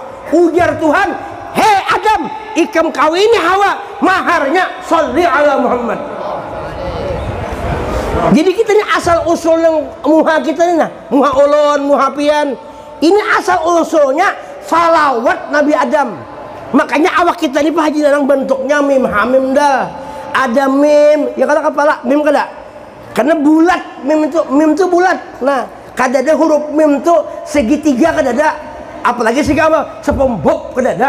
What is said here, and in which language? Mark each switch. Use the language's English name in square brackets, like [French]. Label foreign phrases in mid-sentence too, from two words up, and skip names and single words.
[Banjar] Ujar Tuhan, hei Adam, ikam kawini Hawa, maharnya [Arabic] صل على محمد. [Banjar] Jadi kita ini asal usul yang muha kita ini nah, muha ulun, muha pian. Ini asal usulnya salawat Nabi Adam. Makanya awak kita ini Pak Haji Nanang bentuknya mim hamim dah. Ada mim, ya kata kepala mim kada. Karena bulat, mim itu bulat. Nah, kada ada huruf mim itu segitiga kada ada. Apalagi segala sepombok kada ada.